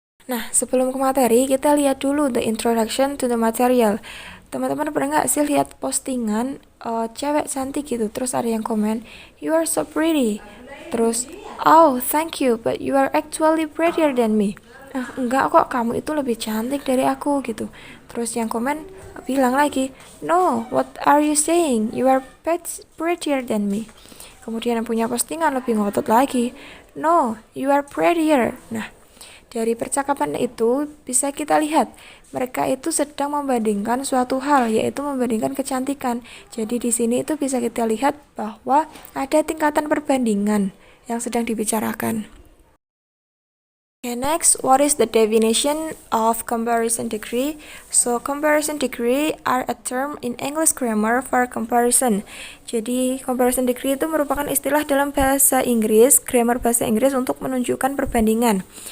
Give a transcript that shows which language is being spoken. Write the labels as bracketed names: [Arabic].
[Indonesian] Nah, sebelum ke materi, kita lihat dulu [English] the introduction to the material. [Indonesian] Teman-teman pernah nggak sih lihat postingan cewek cantik gitu, terus ada yang komen, [English] "You are so pretty." Terus, "Oh, thank you, but you are actually prettier than me." [Indonesian] Enggak kok, kamu itu lebih cantik dari aku gitu. Terus yang komen bilang lagi, [English] "No, what are you saying? You are prettier than me." [Indonesian] Kemudian yang punya postingan lebih ngotot lagi, [English] "No, you are prettier." [Indonesian] Nah, dari percakapan itu bisa kita lihat mereka itu sedang membandingkan suatu hal, yaitu membandingkan kecantikan. Jadi di sini itu bisa kita lihat bahwa ada tingkatan perbandingan yang sedang dibicarakan. [English] Okay, next, what is the definition of comparison degree? So, comparison degree are a term in English grammar for comparison. [Indonesian] Jadi, comparison degree itu merupakan istilah dalam bahasa Inggris, grammar bahasa Inggris untuk menunjukkan perbandingan.